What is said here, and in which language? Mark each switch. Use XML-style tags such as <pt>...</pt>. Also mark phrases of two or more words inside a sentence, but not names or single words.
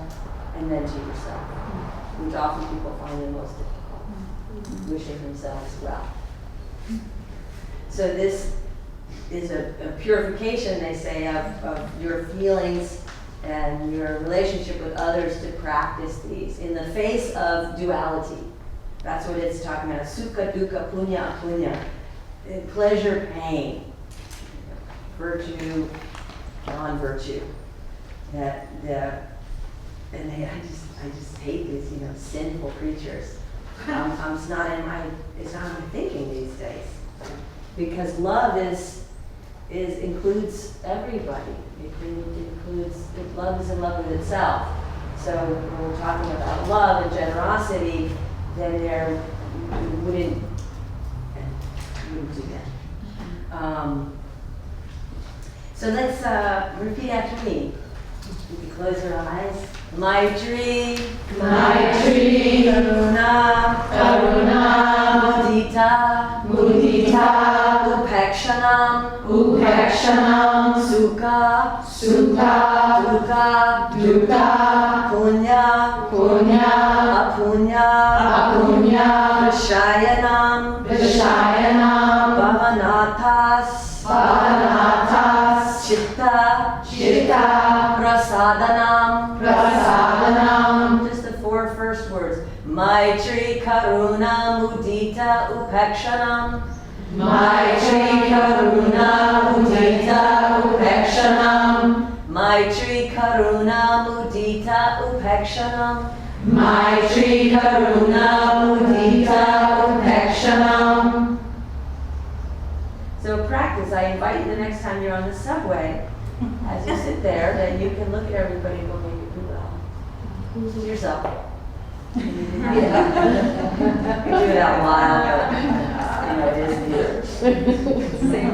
<en>And then to yourself, which often people find the most difficult, wishing themselves well. So this is a purification, they say, of your feelings and your relationship with others to practice these in the face of duality. That's what it's talking about,</en> <sa>sukha, dukkha, punya, apunya,</sa> <en>pleasure, pain, virtue, non-virtue. And I just hate these, sinful creatures. It's not in my thinking these days. Because love includes everybody. Love is in love with itself. So when we're talking about love and generosity, then you wouldn't do that. So let's repeat after me. You can close your eyes.</en> <sa>Maitri, Maitri, Karuna, Karuna, Mudita, Mudita, Upekshanam, Upekshanam, Sukha, Sukha, Dukkha, Dukkha, Punya, Punya, Apunya, Apunya, Vishayanam, Vishayanam, Bhavanathas, Bhavanathas, Chitta, Chitta, Prasadanam, Prasadanam.</sa> <en>Just the 4 first words.</en> <sa>Maitri, Karuna, Mudita, mudita upekshanam. Maitri karuna mudita upekshanam. Maitri karuna mudita upekshanam. Maitri karuna mudita upekshanam.</sa> <en>So practice. I invite you the next time you're on the subway, as you sit there, that you can look at everybody and go, maybe do well. To yourself. Yeah. You do it out loud, but it is here.</en>